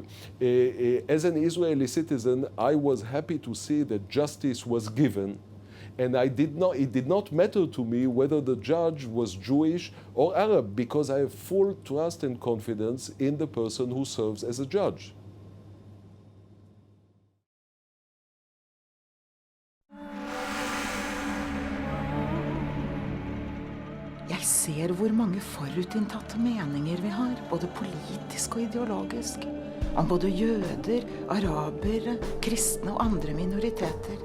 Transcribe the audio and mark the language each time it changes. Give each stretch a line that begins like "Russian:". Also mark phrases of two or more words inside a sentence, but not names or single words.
English: As an Israeli citizen, I was happy to see that justice was given, and it did not matter to me whether the judge was Jewish or Arab, because I have full trust and confidence in the person who serves as a judge.
Norwegian: Jeg ser hvor mange forutinntatte meninger vi har, både politisk og ideologisk, om både jøder, arabere, kristne og andre minoriteter.